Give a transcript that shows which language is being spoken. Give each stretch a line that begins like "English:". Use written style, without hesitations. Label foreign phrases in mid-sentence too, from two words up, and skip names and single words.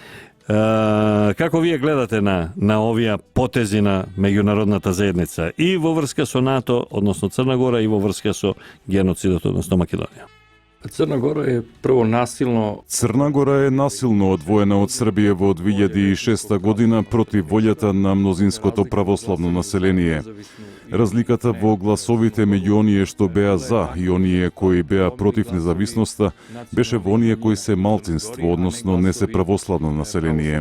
Macedonian: Како ви гледате на овија потезина меѓународна заедница и во врска со НАТО, односно Црна Гора, и во врска со геноцидат, односно Македонија?
Serbian: Crna Gora je prvo nasilno... Crna Gora je nasilno odvojena od Srbije
Macedonian: во 2006 година против волјата на мнозинското православно население. Разликата во гласовите меѓу оние што беа за и оние кои беа против независноста беше во оние кои се малцинство, односно не се православно население.